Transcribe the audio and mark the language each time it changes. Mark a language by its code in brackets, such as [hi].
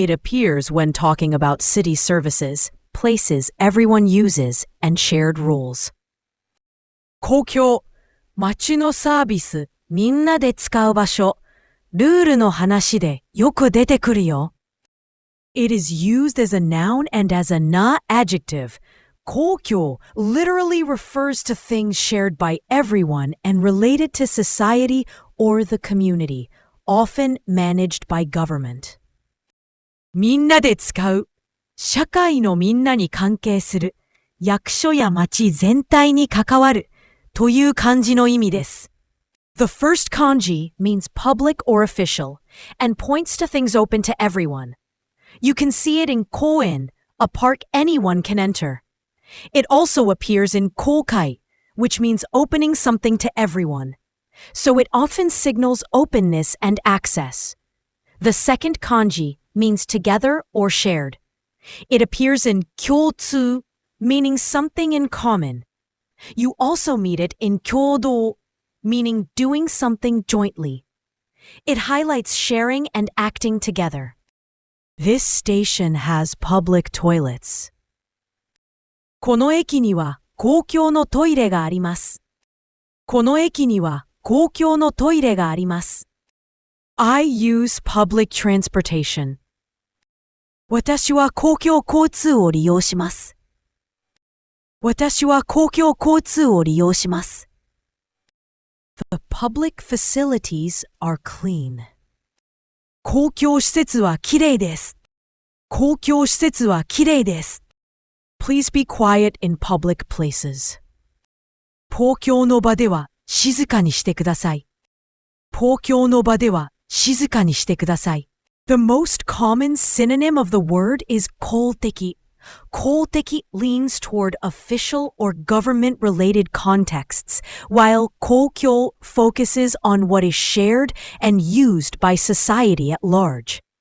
[en] It appears when talking about city services, places everyone uses, and shared rules. [ja] 公共、街のサービス、みんなで使う場所、ルールの話でよく出てくるよ。 [en] It is used as a noun and as a na adjective. 公共 literally refers to things shared by everyone and related to society or the community, often managed by government. [ja] みんなで使う。社会のみんなに関係する。役所や町全体に関わる。という漢字の意味です。 [en] The first kanji means public or official and points to things open to everyone. You can see it in koen, a park anyone can enter. It also appears in kokai, which means opening something to everyone. So it often signals openness and access. The second kanji means together or shared. It appears in kyōtsu, meaning something in common. You also meet it in kyōdō, meaning doing something jointly. It highlights sharing and acting together. This station has public toilets. [ja] この駅には公共のトイレがあります。この駅には公共のトイレがあります。 [en] I use public transportation. [ja] 私は公共交通を利用します。私は公共交通を利用します。 [en] The public facilities are clean. [ja] 公共施設はきれいです。公共施設はきれいです。 [en] Please be quiet in public places. [ja] 公共の場では静かにしてください。公共の場では静かにしてください。 [en] The most common synonym of the word is 公的. 公的 leans toward official or government-related contexts, while 公共 focuses on what is shared and used by society at large.